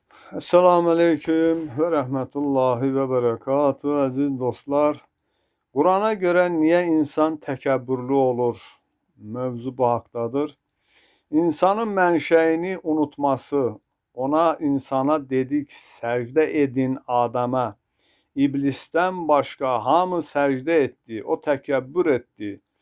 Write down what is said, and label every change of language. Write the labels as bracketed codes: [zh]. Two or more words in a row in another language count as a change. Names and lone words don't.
[ar] السلام عليكم ورحمة الله وبركاته [az] aziz dostlar. [tr] Kur'an'a göre niye insan təkəbbürlü olur? [az] Mövzu bu haqdadır. İnsanın mənşəyini unutması, insana dedik səcdə edin Adəmə. İblisdən başqa hamı səcdə etdi, o təkəbbür etdi.